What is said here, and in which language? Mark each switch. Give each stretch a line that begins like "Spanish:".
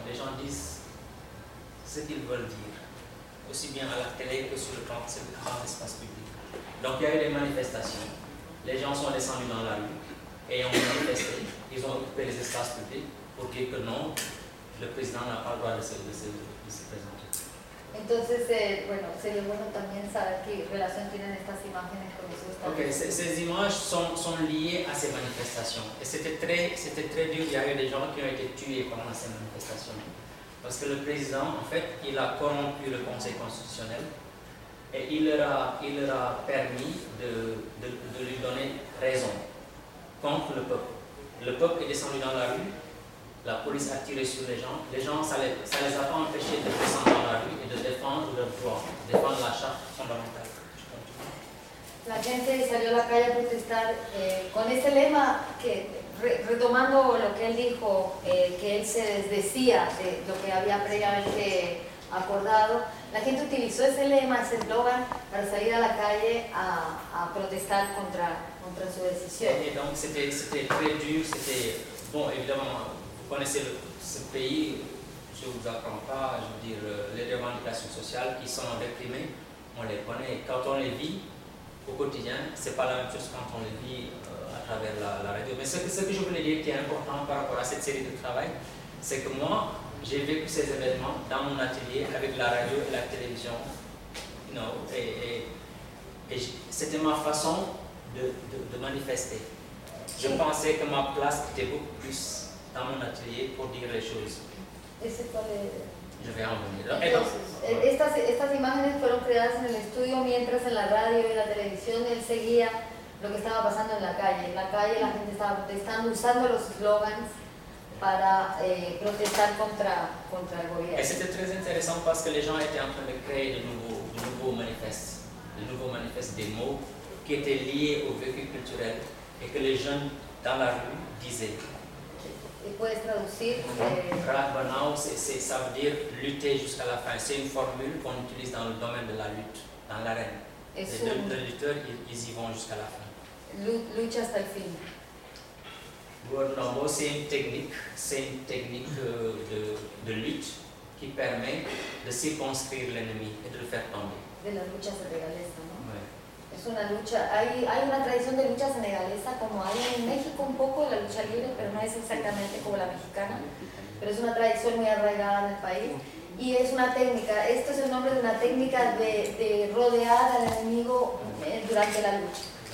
French: Les gens disent ce qu'ils veulent dire, aussi bien à la télé que sur le grand espace public. Donc il y a eu des manifestations. Les gens sont descendus dans la rue et ont manifesté. Ils ont occupé les espaces publics pour dire que non, le président n'a pas le droit de se présenter.
Spanish: Entonces, bueno, sería bueno también saber qué relación tienen estas imágenes con esos tambores.
French: Okay, ces images sont liées à ces manifestations. Et c'était très dur. Il y a eu des gens qui ont été tués pendant ces manifestations. Parce que le président, en fait, il a corrompu le Conseil constitutionnel. Et il leur a permis de lui donner raison contre le peuple. Le peuple est descendu dans la rue, la police a tiré sur les gens. Les gens, ça les a pas empêchés de descendre dans la rue et de défendre leur droit, défendre la charte fondamentale.
Spanish: La gente salió a la calle a protestar con ese lema, que, retomando lo que él dijo, que él se desdecía de lo que había previamente acordado. La gente utilizó ese lema, ese eslogan, para salir a la calle a protestar contra su decisión.
French: Okay, donc c'était très dur, c'était... Bon, évidemment, vous connaissez ce pays, je vous apprends pas, je veux dire, les revendications sociales qui sont réprimées, on les connaît. Quand on les vit au quotidien, c'est pas la même chose quand on les vit à travers la radio. Mais ce que je voulais dire qui est important par rapport à cette série de travail, c'est que moi, j'ai vécu ces événements dans mon atelier avec la radio et la télévision. Et c'était ma façon de manifester. Je pensais que ma place était beaucoup plus dans mon atelier pour dire les choses. Et c'est quoi Je vais en venir.
Spanish: Estas imágenes fueron creadas en el estudio mientras en la radio y la televisión él seguía lo que estaba pasando en la calle. En la calle la gente estaba protestando usando los slogans para protestar contra el gobierno.
French: Et c'était très intéressant parce que les gens étaient en train de créer de nouveaux manifestes des mots qui étaient liés au vécu culturel et que les jeunes dans la rue disaient. Et
Spanish: puedes traducir
French: Rabanao, ça veut dire lutter jusqu'à la fin. C'est une formule qu'on utilise dans le domaine de la lutte, dans l'arène. Les lutteurs, ils y vont jusqu'à la fin.
Spanish: Lucha hasta el fin.
French: Rabanao, c'est une technique de lutte qui permet de circonscrire l'ennemi et de le faire tomber.
Spanish: De la lucha sénégalaise, non?
French: Oui.
Spanish: Es una lucha. Hay una tradición de lucha sénégalaise,
French: comme
Spanish: hay en México un poco de la lucha libre, pero no es exactamente como la mexicana. Pero es una tradición muy arraigada en el país. Y es una técnica. Esto es el nombre de una técnica de rodear al enemigo durante la lucha.